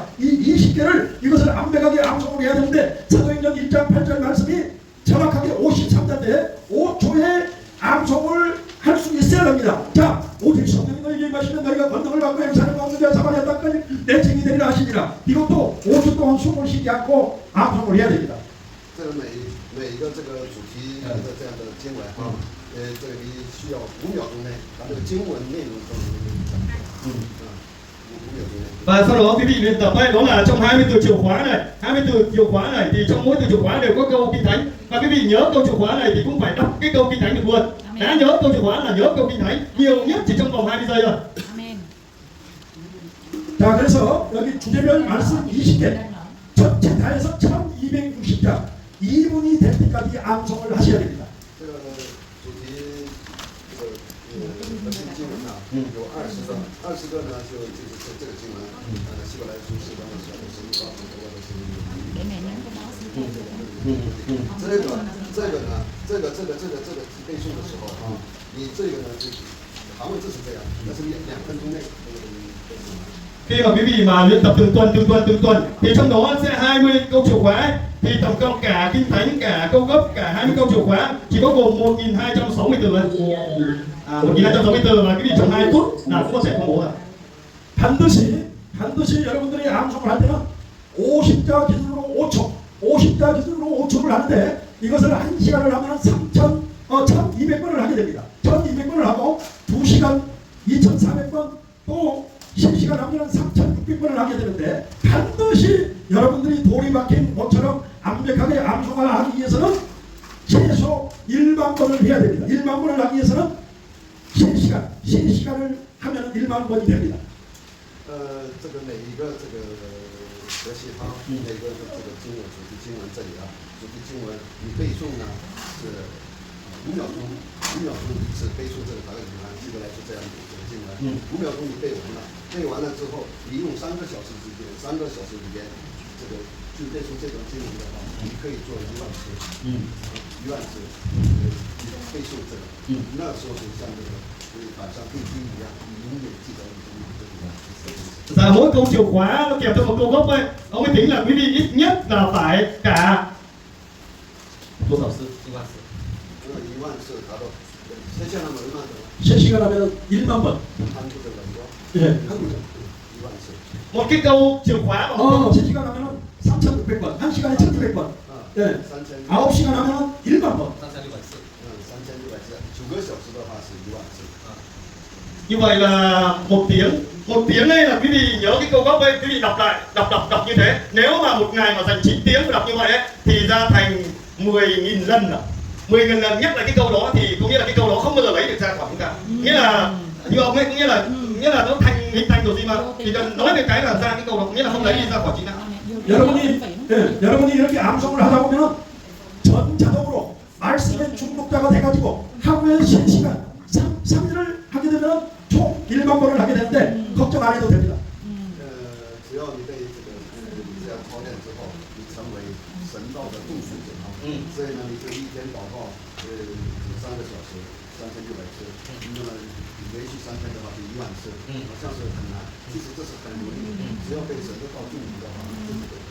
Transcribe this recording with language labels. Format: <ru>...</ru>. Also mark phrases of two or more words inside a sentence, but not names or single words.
<ko>이 20개를 이것을 완벽하게 암송을 해야 되는데 사도행전 1장 8절 말씀이 정확하게 53자인데 5초에 암송을 할 수 있어야 합니다. 자, 오직 성령이 너희에게 임하시면 너희가 권능을 받고 행사를 받는 자와 사마리아 땅까지 내 증인이 되리라 하시니라. 이것도 5초 동안 숨을 쉬지 않고 암송을 해야 됩니다.</ko> <zh>这个每一个这个主题的这样的经文啊，这里需要5秒钟内把这个经文内容都讲出来。5秒钟内。</zh> <vi>Và sau đó quý vị luyện tập ấy, đó là trong 20 từ chìa khóa này, 20 từ chìa khóa này thì trong mỗi từ chìa khóa đều có câu kinh thánh. Và quý vị nhớ câu chìa khóa này thì cũng phải đọc cái câu kinh thánh được luôn. Đã nhớ câu chìa khóa là nhớ câu kinh thánh nhiều nhất chỉ trong vòng 20 giây thôi. Amen.</vi> <ko>자, 그래서 여기 주제별 말씀 20개 전체 다 해서 1260자 2분이 될 때까지 암송을 하셔야 됩니다.</ko> <zh>这个主题核心经文啊，有20个，20个呢就是这个经文，希伯来书4章的时候是告诉我的是。</zh> <vi>Để mẹ nhắn cái đó xin thầy.</vi> <zh>这个背诵的时候啊，你这个呢就韩文字是这样，但是你2分钟内背诵完。</zh> <vi>Khi mà quý vị mà luyện tập từng tuần thì trong đó sẽ 20 câu chìa khóa, thì tổng cộng cả kinh thánh, cả câu gốc, cả 20 câu chìa khóa chỉ có gồm 1260 từ thôi. 1260 từ mà quý vị trong 2 phút là cũng có thể công bố rồi.</vi> <ko>반드시 여러분들이 암송을 할 때는 50자 기준으로 50자 기준으로 5초를 하는데 이것을 1시간을 하면 1200번을 하게 됩니다. 1200번을 하고 2시간 2400번 또 10시간 하면 3600번을 하게 되는데 반드시 여러분들이 돌이 박힌 모처럼 완벽하게 암송을 하기 위해서는 최소 1만 번을 해야 됩니다. 1만 번을 하기 위해서는 3시간을 하면 1만 번이 됩니다.</ko> <zh>这个每一个这个和谐它每个这个经文主题经文这里啊，主题经文你背诵呢是5秒钟一次背诵这个大概基本来说这样的这个经文，5秒钟你背完了之后，你用3个小时之间，3个小时里边，这个就背诵这种经文的话，你可以做1万次，1万次，你背诵这个，那时候就像这个晚上背经一样，你永远记得你这个。</zh> <vi>Dạ, mỗi câu chìa khóa nó kèm theo một câu gốc ấy. Ông ấy tính là quý vị ít nhất là phải cả</vi> <zh>多少次？1万次。 1万次达到，</zh> <ko>세시간 하면 얼마 돼요? 3시간 하면 1만 번. 한국어 가지고 예, 한국어.</ko> <zh>2만 次.</zh> <vi>Một cái câu chìa khóa mà một</vi> <ko>3시간 하면 3,600번. 1시간에 1,900번. 예. 3,600. 9시간 하면 1만 번.</ko> <zh>3,600 次. 3,600次. 9个小时的话是1万次.</zh> <vi>như vậy là một tiếng đây là quý vị nhớ cái câu gốc đây, quý vị đọc lại đọc như thế. Nếu mà một ngày mà dành 9 tiếng mà đọc như vậy ấy, thì ra thành 10.000 lần rồi. 10.000 lần nhắc lại cái câu đó thì có nghĩa là cái câu đó không bao giờ lấy được ra khỏi chúng ta. Nghĩa là như ông ấy có nghĩa là nó hình thành rồi gì mà thì nói về cái là ra cái câu đó nghĩa là không lấy đi ra khỏi chính ta.</vi> <ko>여러분이 이렇게 암송을 하다 보면 전자동으로 말씀의 중독자가 돼가지고 하루에 3시간, 3일을 하게 되면 총 1만 번을 하게 되는데 걱정 안 해도 됩니다.</ko> <zh>只要你被这个你这样操练之后，你成为神道的众书者啊，所以呢，你就一天祷告3个小时，3,600次，那么连续3天的话就1万次，好像是很难，其实这是很容易，只要被神的道注意的话，这是可以。</zh>